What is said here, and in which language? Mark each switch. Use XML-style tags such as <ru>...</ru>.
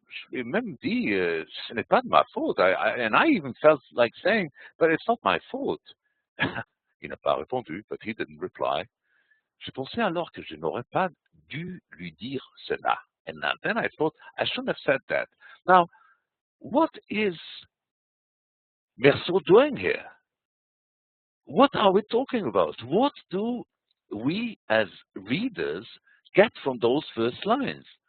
<fr>Je lui ai même dit, ce n'est pas de ma faute.</fr> <en>And I even felt like saying, but it's not my fault.</en> <fr>Il n'a pas répondu,</fr> <en>but he didn't reply.</en> <fr>Je pensais alors que je n'aurais pas dû lui dire cela.</fr> <en>And then I thought, I shouldn't have said that. Now, what is Merceau doing here? What are we talking about? What do we as readers get from those first lines?</en>